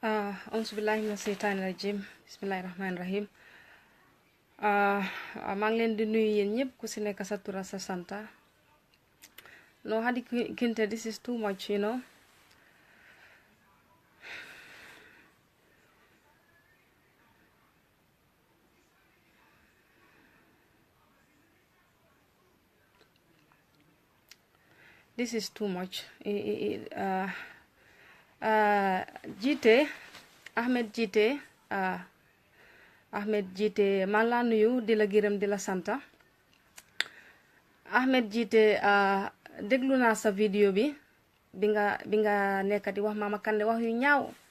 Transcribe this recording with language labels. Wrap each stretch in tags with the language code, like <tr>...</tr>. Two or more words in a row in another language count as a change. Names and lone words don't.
<ar>أعوذ بالله من الشيطان الرجيم بسم الله الرحمن الرحيم</ar> <wo>maa ngi leen di nuyu yéen ñëpp ku si nekk sa tura sa santa no Hadi Kinte,</wo> <en>this is too much, you know. This is too much.</en> <wo>Jite Ahmed Jite Ahmed Jite maa ngi laa nuyu di la gërëm di la santa Ahmed Jite déglu naa sa vidéo bi nga nekk di wax Mama Kandeh wax yu ñaaw</wo>